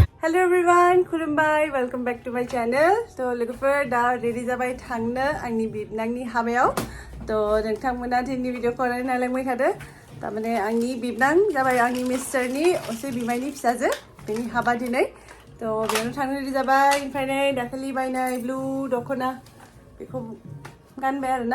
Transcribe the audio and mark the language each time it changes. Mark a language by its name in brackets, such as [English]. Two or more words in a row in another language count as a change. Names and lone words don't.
[English] Hello everyone, खुलुमबाय, welcome back to my channel. [Bodo] तो लोगोफोर दा रेडी जाबाय थांनो आंनि बिबनांनि हाबायाव. तो नोंथांमोना दिनैनि भिडिअखौ नायलांबाय थादो. तारमाने आंनि बिबनां जाबाय आंनि मिस्टारनि असे बिमायनि फिसाजो. बेनि हाबा दिनै. तो बेयावनो थांनो रेडी जाबाय. ओमफ्राय नै दाखालि बायनाय ब्लु दखना बेखौ गानबाय आरोना.